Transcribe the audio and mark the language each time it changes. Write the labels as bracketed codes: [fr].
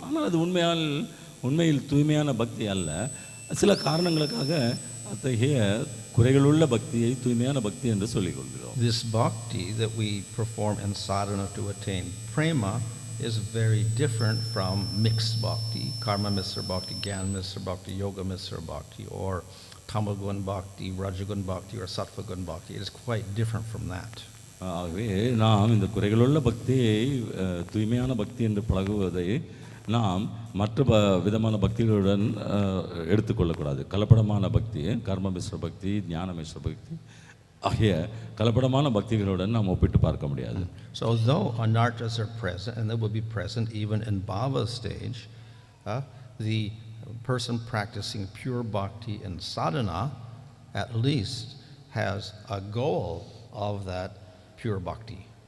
[ta] ஆனால் அது உண்மையில் தூய்மையான பக்தி அல்ல. சில காரணங்களுக்காக அத்தகைய குறைகளுள்ள பக்தியை தூய்மையான பக்தி என்று சொல்லிக் கொள்கிறோம். [en] This bhakti that we perform in sadhana to attain prema is very different from mixed bhakti, karma misra bhakti, gyan misra bhakti, yoga misra bhakti, or tamagun bhakti, rajagun bhakti, or sattvagun bhakti. It is quite different from that. [ta] ஆகவே நாம் இந்த குறைகளுள்ள பக்தியை தூய்மையான பக்தி என்று பழகுவதை நாம் மற்ற விதமான பக்திகளுடன் எடுத்துக்கொள்ளக்கூடாது. கலப்படமான பக்தி, கர்ம மிஸ்ர பக்தி, ஞான மிஸ்ர பக்தி ஆகிய கலப்படமான பக்திகளுடன் நாம் ஒப்பிட்டு பார்க்க முடியாது. [en] So though anarthas are present, and they will be present even in bhava stage, the person practicing pure bhakti and sadhana at least has a goal of that pure bhakti.